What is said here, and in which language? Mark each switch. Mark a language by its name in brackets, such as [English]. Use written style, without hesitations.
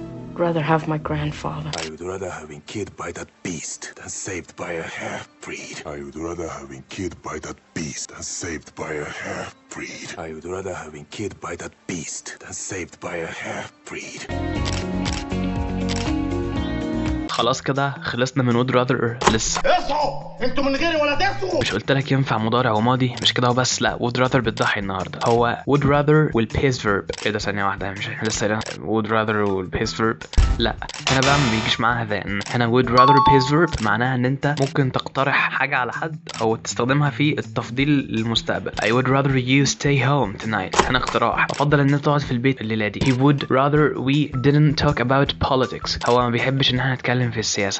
[English] I'd rather have my grandfather. I would rather have been killed by that beast than saved by a half-breed. I would rather have been killed by that beast than saved by a half-breed. I would rather have been killed by that beast than saved by a half-breed. [Arabic] خلاص كده خلصنا من would rather. لسه اصحوا انتوا من غيري ولا تسوا. مش قلت لك ينفع مضارع وماضي؟ مش كده وبس، لا would rather بتضحي النهارده. هو would rather والبيس فيرب. ايه ده؟ ثانيه واحده، مش احنا لسه قايلين would rather والبيس فيرب؟ لا هنا بقى ما بيجيش معاها then. هنا would rather بيس فيرب معناها ان انت ممكن تقترح حاجه على حد او تستخدمها في التفضيل للمستقبل. [English] I would rather you stay home tonight. [Arabic] هنا اقتراح، افضل ان انت تقعد في البيت الليله دي. [English] He would rather we didn't talk about politics. [Arabic] هو ما بيحبش ان احنا نتكلم في السياسه.